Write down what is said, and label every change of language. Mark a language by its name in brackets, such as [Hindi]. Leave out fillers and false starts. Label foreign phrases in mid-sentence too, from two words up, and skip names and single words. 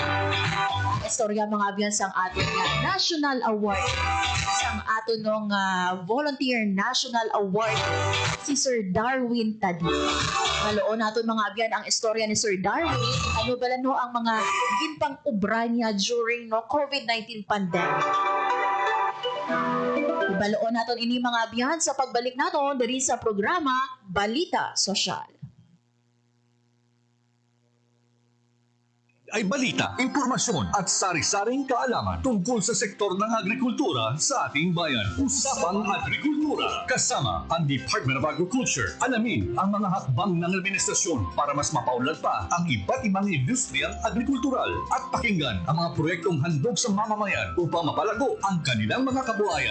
[Hiligaynon] Istorya mga abyan sang aton nga National Award sang aton Volunteer National Award si Sir Darwin Tadi. Maloon naton mga abyan ang istorya ni Sir Darwin. Ano bala ang mga ginpang ubra niya [English] during COVID-19 pandemic. [Hiligaynon] Ibaloon naton ini mga abyan sa pagbalik naton diri sa programa Balita Sosyal. [Filipino] Ay balita, impormasyon at sari-saring kaalaman tungkol sa sektor ng agrikultura sa ating bayan. Usapang Agrikultura kasama ang Department of Agriculture. Alamin ang mga hakbang ng administrasyon para mas mapaunlad pa ang iba't ibang industriyang agrikultural at pakinggan ang mga proyektong handog sa mamamayan upang mapalago ang kanilang mga kabuhayan.